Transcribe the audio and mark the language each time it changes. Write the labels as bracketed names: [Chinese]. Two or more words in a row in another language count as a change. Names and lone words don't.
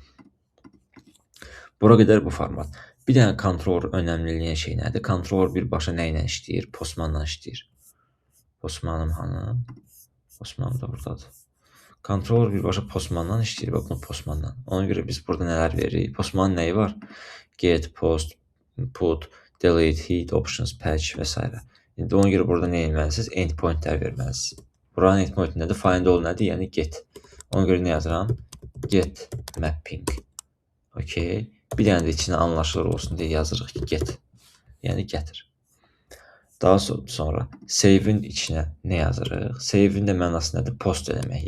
[Azerbaijani] Bura qədər bu format. Bir dənə controller önəmliliyin şey nədir? Controller birbaşa nə ilə işləyir? Postmanla işləyir. Postmanım hanı? Postmanım da buradadır. Controller birbaşa postmandan işləyir. Bax, bunu postmandan. Ona görə biz burada nələr veririk? Postmanın nəyi var? [English] Get, post, put, delete, hid, options, patch və s. [Azerbaijani] İndi ona görə burada nə etməlisiniz? Endpointlər verməlisiniz. Buranın endpoint nədir? [English] Find all [Azerbaijani] nədir? Yəni get. Ona görə nə yazıram? [English] Get mapping. [Azerbaijani] Okay. Bir dənə də içinə anlaşılır olsun deyə yazırıq ki, get. Yəni gətir. Daha sonra save-in içinə nə yazırıq? Save-in də mənası nədir? Post eləmək.